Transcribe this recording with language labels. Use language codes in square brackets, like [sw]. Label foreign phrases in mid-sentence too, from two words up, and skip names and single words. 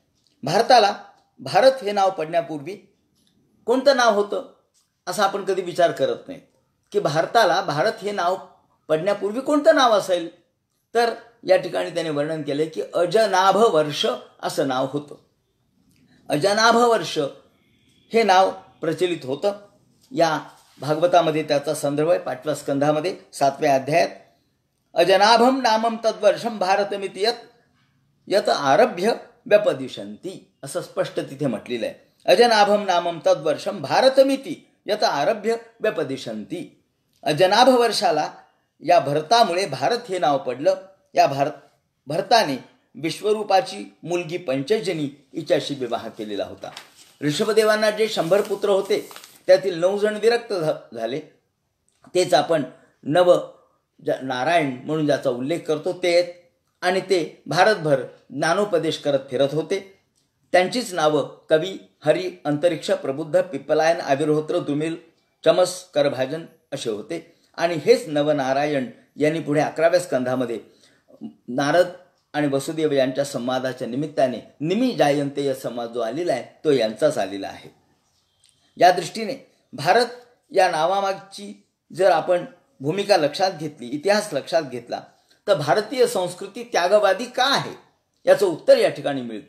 [mr] भारताला भारत हे नाव पडण्यापूर्वी कोणतं नाव होतं असा आपण कधी विचार करत नाही की भारताला भारत हे नाव पडण्यापूर्वी कोणतं नाव असेल. तर या ठिकाणी त्याने वर्णन केले की अजनाभ वर्ष असं नाव होतं. अजनाभ वर्ष हे नाव प्रचलित होतं. या भागवतामध्ये त्याचा संदर्भ आहे 5व्या स्कंधामध्ये 7व्या अध्यायात. [sa] अजनाभम नामम तद्वर्षम भारतमिति यत आरभ्य व्यपदिशंती [mr] असं स्पष्ट तिथे म्हटलेलं आहे. [sa] अजनाभम नामम तद्वर्षम भारतमिति यत आरभ्य व्यपदिशंती. [mr] अजनाभ वर्षाला या भरतामुळे भारत हे नाव पडलं. या भरताने विश्वरूपाची मुलगी पंचजनी हिच्याशी विवाह केलेला होता. ऋषभदेवांना जे 100 पुत्र होते त्यातील 9 जण विरक्त झाले. तेच आपण नव नारायण म्हणून ज्याचा उल्लेख करतो ते, आणि ते भारतभर ज्ञानोपदेश करत फिरत होते. त्यांचीच नावं कवी, हरी, अंतरिक्ष, प्रबुद्ध, पिप्पलायन, आविर्होत्र, दुमिल, चमस, करभाजन असे होते. आणि हेच नवनारायण यांनी पुढे 11व्या स्कंधामध्ये नारद आणि वसुदेव यांच्या संवादाच्या निमित्ताने निमी जायंतेय संवाद जो आलेला आहे तो यांचाच आलेला आहे. या दृष्टीने भारत या नावामागची जर आपण भूमिका लक्षात घेतली, इतिहास लक्षात घेतला, तर भारतीय संस्कृती त्यागवादी का आहे याचं उत्तर या ठिकाणी मिळतं.